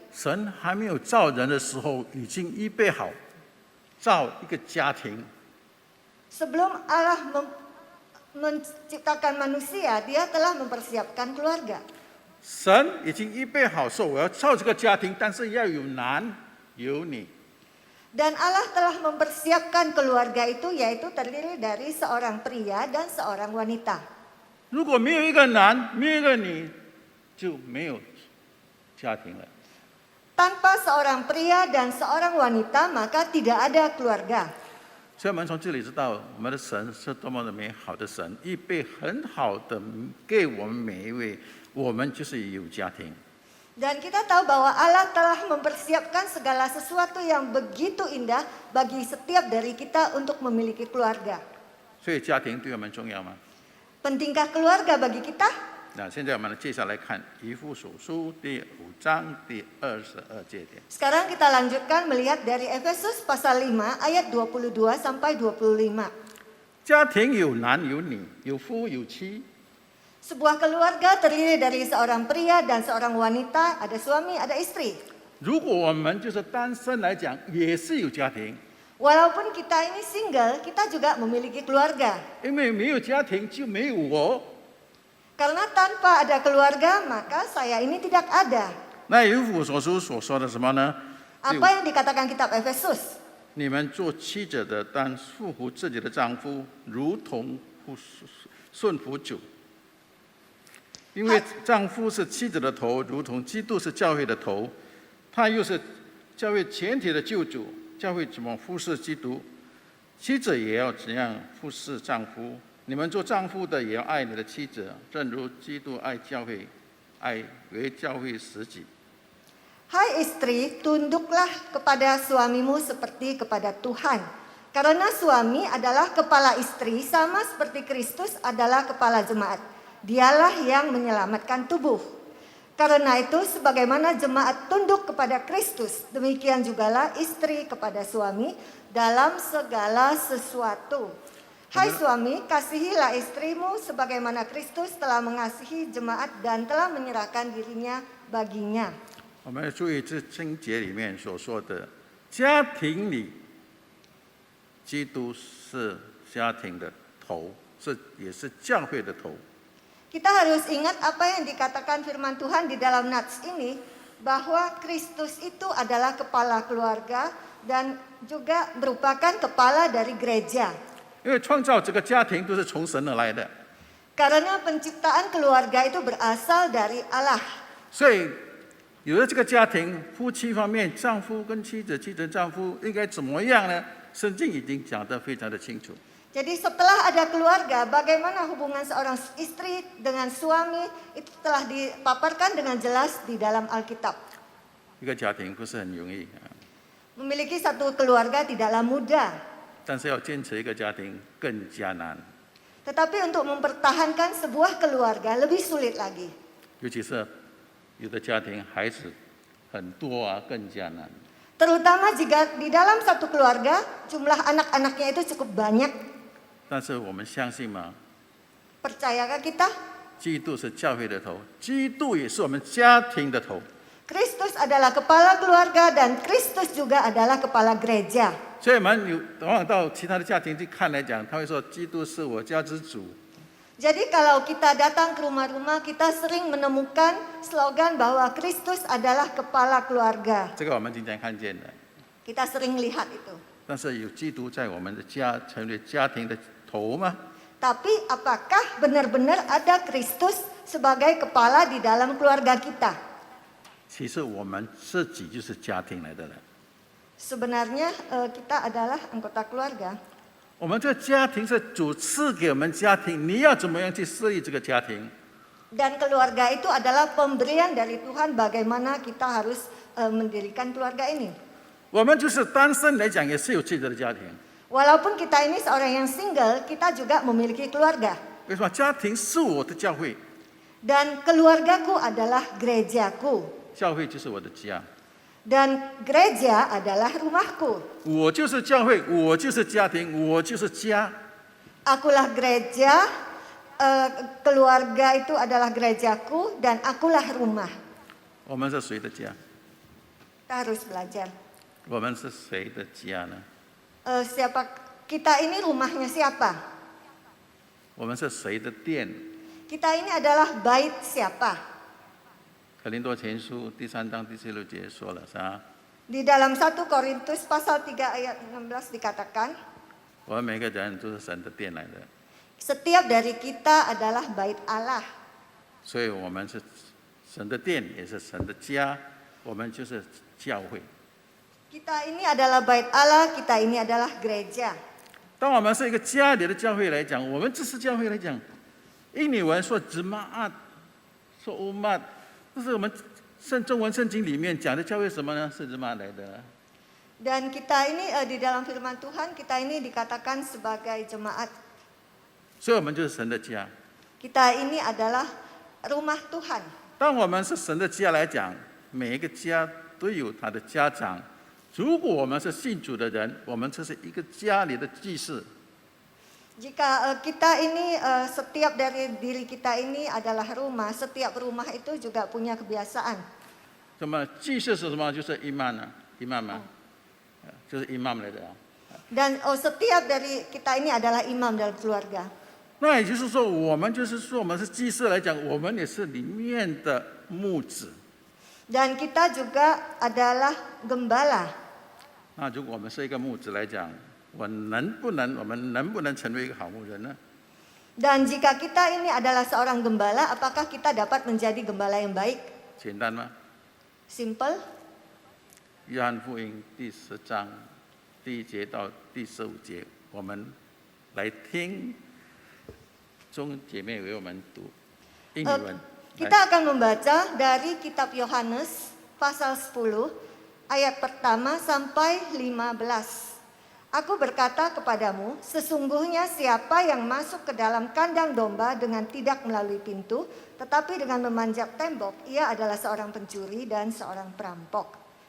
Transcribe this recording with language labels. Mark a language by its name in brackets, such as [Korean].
[Chinese] 神还没有造人的时候，已经预备好造一个家庭。 [Indonesian] sebelum Allah menciptakan manusia, dia telah mempersiapkan keluarga. [Chinese] 神已经预备好说，我要造这个家庭，但是要有男有女。 [Indonesian] Dan Allah telah mempersiapkan keluarga itu, yaitu terdiri dari seorang pria dan seorang wanita. [Chinese] 如果没有一个男，没有一个女，就没有家庭了。 [Indonesian] Tanpa seorang pria dan seorang wanita, maka tidak ada keluarga. [Chinese] 所以我们从这里知道，我们的神是多么的美好的神，预备很好的给我们每一位，我们就是有家庭。 [Indonesian] Dan kita tahu bahwa Allah telah mempersiapkan segala sesuatu yang begitu indah bagi setiap dari kita untuk memiliki keluarga. [Chinese] 所以家庭对我们重要吗？ [Indonesian] Pentingkah keluarga bagi kita? [Chinese] 那现在我们接下来看以弗所书第5章第22节点。 [Indonesian] Sekarang kita lanjutkan melihat dari Efesus pasal 5 ayat 22 sampai 25. [Chinese] 家庭有男有女，有夫有妻。 [Indonesian] Sebuah keluarga terdiri dari seorang pria dan seorang wanita, ada suami, ada istri. [Chinese] 如果我们就是单身来讲，也是有家庭， [Indonesian] Walaupun kita ini single, kita juga memiliki keluarga. [Chinese] 因为没有家庭就没有我。 [Indonesian] Karena tanpa ada keluarga, maka saya ini tidak ada. [Chinese] 那以弗所书所说的什么呢？ [Indonesian] Apa yang dikatakan kitab Efesus? [Chinese] 你们做妻子的，当束缚自己的丈夫，如同顺服主。因为丈夫是妻子的头，如同基督是教会的头，他又是教会全体的救主。教会怎么服侍基督，妻子也要怎样服侍丈夫。你们做丈夫的也要爱你的妻子，正如基督爱教会，爱为教会舍己。 [Indonesian] Hai istri, tunduklah kepada suamimu seperti kepada Tuhan. Karena suami adalah kepala istri sama seperti Kristus adalah kepala jemaat. Dialah yang menyelamatkan tubuh. Karena itu sebagaimana jemaat tunduk kepada Kristus, demikian jugalah istri kepada suami dalam segala sesuatu. Hai suami, kasihilah istrimu sebagaimana Kristus telah mengasihi jemaat dan telah menyerahkan dirinya baginya. [Chinese] 我们要注意这经节里面所说的，家庭里，基督是家庭的头，也是教会的头。 [Indonesian] Kita harus ingat apa yang dikatakan firman Tuhan di dalam nats ini, bahwa Kristus itu adalah kepala keluarga dan juga merupakan kepala dari gereja. [Chinese] 因为创造这个家庭都是从神而来的， [Indonesian] Karena penciptaan keluarga itu berasal dari Allah. [Chinese] 所以有了这个家庭，夫妻方面，丈夫跟妻子、妻子丈夫应该怎么样呢？圣经已经讲得非常的清楚。 [Indonesian] Jadi setelah ada keluarga, bagaimana hubungan seorang istri dengan suami itu telah dipaparkan dengan jelas di dalam Alkitab. [Chinese] 一个家庭不是很容易， [Indonesian] Memiliki satu keluarga tidaklah mudah, [Chinese] 但是要坚持一个家庭更加难， [Indonesian] tetapi untuk mempertahankan sebuah keluarga lebih sulit lagi. [Chinese] 尤其是有的家庭孩子很多啊，更加难。 [Indonesian] Terutama jika di dalam satu keluarga jumlah anak-anaknya itu cukup banyak. [Chinese] 但是我们相信吗？ [Indonesian] Percayakah kita? [Chinese] 基督是教会的头，基督也是我们家庭的头。 [Indonesian] Kristus adalah kepala keluarga dan Kristus juga adalah kepala gereja. [Chinese] 所以我们往往到其他的家庭去看来讲，他会说基督是我家之主。 [Indonesian] Jadi kalau kita datang ke rumah-rumah, kita sering menemukan slogan bahwa Kristus adalah kepala keluarga. [Chinese] 这个我们经常看见的。 [Indonesian] Kita sering lihat itu. [Chinese] 但是有基督在我们的家成为家庭的头吗？ [Indonesian] Tapi apakah benar-benar ada Kristus sebagai kepala di dalam keluarga kita? [Chinese] 其实我们自己就是家庭来的了。 [Indonesian] Sebenarnya kita adalah anggota keluarga. [Chinese] 我们这个家庭是主赐给我们家庭，你要怎么样去设立这个家庭？ [Indonesian] Dan keluarga itu adalah pemberian dari Tuhan bagaimana kita harus mendirikan keluarga ini. [Chinese] 我们就是单身来讲，也是有自己的家庭。 [Indonesian] Walaupun kita ini seorang yang single, kita juga memiliki keluarga. [Chinese] 为什么？家庭是我的教会， [Indonesian] Dan keluargaku adalah gerejaku. [Chinese] 教会就是我的家。 [Indonesian] Dan gereja adalah rumahku. [Chinese] 我就是教会，我就是家庭，我就是家。 [Indonesian] Akulah gereja, keluarga itu adalah gerejaku, dan akulah rumah. [Chinese] 我们是谁的家？ [Indonesian] Kita harus belajar. [Chinese] 我们是谁的家呢？ [Indonesian] Siapa kita ini rumahnya siapa? [Chinese] 我们是谁的殿？ [Indonesian] Kita ini adalah bait siapa? [Chinese] 可林多前书第3章第16节说了啥？ [Indonesian] Di dalam 1 Korintus pasal 3 ayat 16 dikatakan, [Chinese] 我们每个人都是神的殿来的， [Indonesian] setiap dari kita adalah bait Allah. [Chinese] 所以我们是神的殿，也是神的家，我们就是教会。 [Indonesian] Kita ini adalah bait Allah, kita ini adalah gereja. [Chinese] 当我们是一个家里的教会来讲，我们这是教会来讲，印尼文说 jemaat， 说 umat， 这是我们中文圣经里面讲的教会什么呢？是 jemaat 来的。 [Indonesian] Dan kita ini di dalam firman Tuhan, kita ini dikatakan sebagai jemaat. [Chinese] 所以我们就是神的家。 [Indonesian] Kita ini adalah rumah Tuhan. [Chinese] 当我们是神的家来讲，每一个家都有他的家长。如果我们是信主的人，我们这是一个家里的祭司。 [Indonesian] Jika kita ini setiap dari diri kita ini adalah rumah, setiap rumah itu juga punya kebiasaan. [Chinese] 什么祭司是什么？就是imam啊，imam啊，就是 imam 来的啊。 [Indonesian] Dan setiap dari kita ini adalah imam dalam keluarga. [Chinese] 那也就是说，我们就是说，我们是祭司来讲，我们也是里面的牧子。 [Indonesian] Dan kita juga adalah gembala. [Chinese] 那如果我们是一个牧子来讲，我们能不能成为一个好牧人呢？ [Indonesian] Dan jika kita ini adalah seorang gembala, apakah kita dapat menjadi gembala yang baik? [Chinese] 简单吗？ [English] Simple. [Chinese] 约翰福音第10章第1节到第15节，我们来听钟姐妹为我们读英语文。 [Indonesian] Kita akan membaca dari kitab Yohanes pasal 10 ayat pertama sampai 15. Aku berkata kepadamu, sesungguhnya siapa yang masuk ke dalam kandang domba dengan tidak melalui pintu, tetapi dengan memanjat tembok, ia adalah seorang pencuri dan seorang perampok.